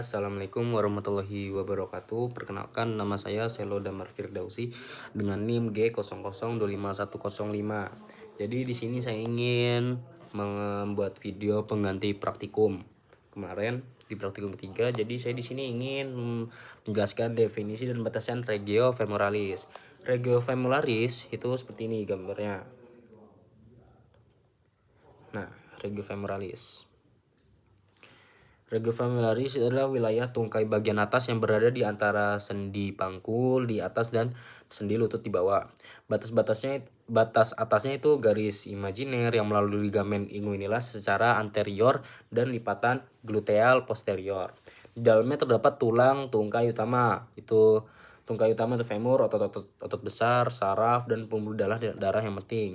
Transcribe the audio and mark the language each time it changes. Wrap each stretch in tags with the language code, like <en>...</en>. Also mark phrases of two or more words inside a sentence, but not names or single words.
<ar>السلام عليكم ورحمة الله وبركاته.</ar> <id>Perkenalkan, nama saya Selo Damar Firdausi dengan NIM G00252105. Jadi di sini saya ingin membuat video pengganti praktikum kemarin di praktikum 3. Jadi saya di sini ingin menjelaskan definisi dan batasan</id> <la>regio femoralis. Regio femoralis</la> <id>itu seperti ini gambarnya. Nah,</id> <la>regio femoralis. Regio femoralis</la> <id>adalah wilayah tungkai bagian atas yang berada di antara sendi pangkul di atas dan sendi lutut di bawah. Batas atasnya itu garis imajiner yang melalui ligamen inguinal secara anterior dan lipatan gluteal posterior. Di dalamnya terdapat tulang tungkai utama. Tungkai utama itu femur, otot besar, saraf, dan pembuluh darah yang penting.</id>